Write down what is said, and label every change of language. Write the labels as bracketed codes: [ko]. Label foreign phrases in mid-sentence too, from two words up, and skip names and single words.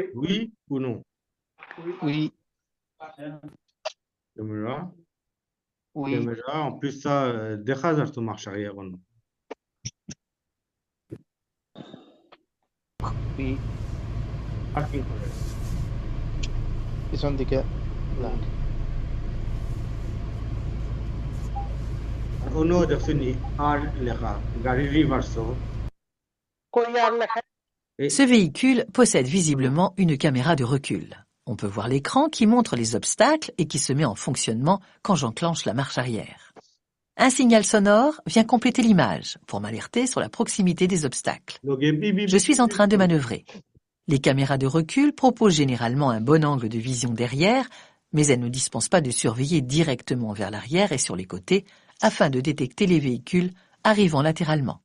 [fr] Oui ou non? Oui. Caméra. Oui. Caméra. En plus, ça, déchazar ton marche arrière ou non? Oui. [bn] Parking করে। পিছন দিকে না। অন্য দেখছেনি আর লেখা গাড়ি রিভার্স। কই আর লেখা? [fr] Ce véhicule possède visiblement une caméra de recul. On peut voir l'écran qui montre les obstacles et qui se met en fonctionnement quand j'enclenche la marche arrière. Un signal sonore vient compléter l'image pour m'alerter sur la proximité des obstacles. Je suis en train de manœuvrer. Les caméras de recul proposent généralement un bon angle de vision derrière, mais elles ne dispensent pas de surveiller directement vers l'arrière et sur les côtés afin de détecter les véhicules arrivant latéralement.